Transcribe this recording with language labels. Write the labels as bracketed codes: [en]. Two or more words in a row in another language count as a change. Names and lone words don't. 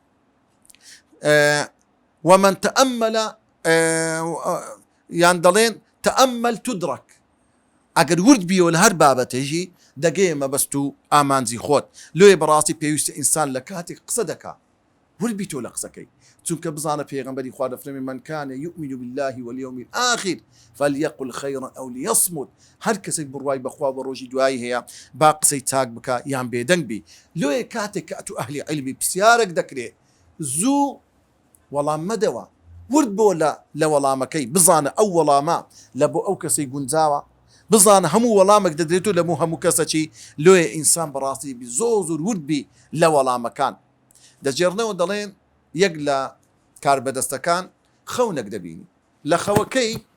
[ckb] ومن تەئەمەلە یان دەڵێن تەئەمەل تودرك ئەگەر ورد بیەوە لە هەر بابەتێژی دەگەیە مەبەست و ئامانجی خۆت لێ بەڕاستی پێویستە ئینسان لە کاتێک قسە دەکا ورد بیتۆ لە قسەکەی چونکە بزانە پێغەمبەری خوا دەفەرمێ [ar] من كان يؤمن بالله واليوم الآخر فليقل خيرا أو ليصمت [ckb] هەر کەسێک بڕوای بەخوا بە ڕۆژی دوایی هەیە با قسەی چاک بکە یان بێدەنگ بی لێ کاتێک کە ئەتو ئەهلی عیلمی پرسیارێک دەکرێت زوو وەڵام مەدەوە ورد بۆ لە وەڵامەکەی بزانە ئەو وەڵامە لە بۆ ئەو کەسەی گونجاوە بزانە هەموو وەڵامێک دەدرێتو لە هەموو کەسەکی لێ ئینسان بەڕاستی بی زۆر ورد بی لە وەڵامەکان دەجێڕنەوە دەڵێن یەک لە کاربەدەستەکان خەونێک دەبینی لە خەوەکەی